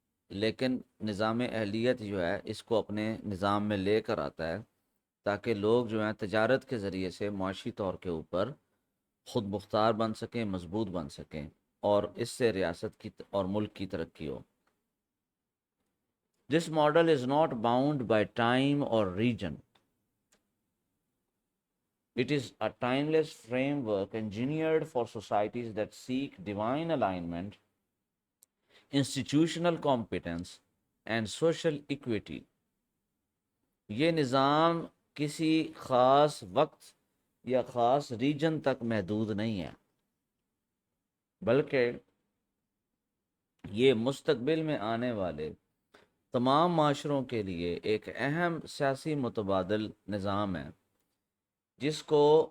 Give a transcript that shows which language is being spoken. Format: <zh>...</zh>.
<ur>لیکن نظام اہلیت جو ہے اس کو اپنے نظام میں لے کر آتا ہے تاکہ لوگ جو ہیں تجارت کے ذریعے سے معاشی طور کے اوپر خود مختار بن سکیں، مضبوط بن سکیں، اور اس سے ریاست کی اور ملک کی ترقی ہو.</ur> <en>This model is not bound by time or region. It is a timeless framework engineered for societies that seek divine alignment, institutional competence, and social equity.</en> <ur>یہ نظام کسی خاص وقت یا خاص ریجن تک محدود نہیں ہے، بلکہ یہ مستقبل میں آنے والے تمام معاشروں کے لیے ایک اہم سیاسی متبادل نظام ہے، جس کو</ur>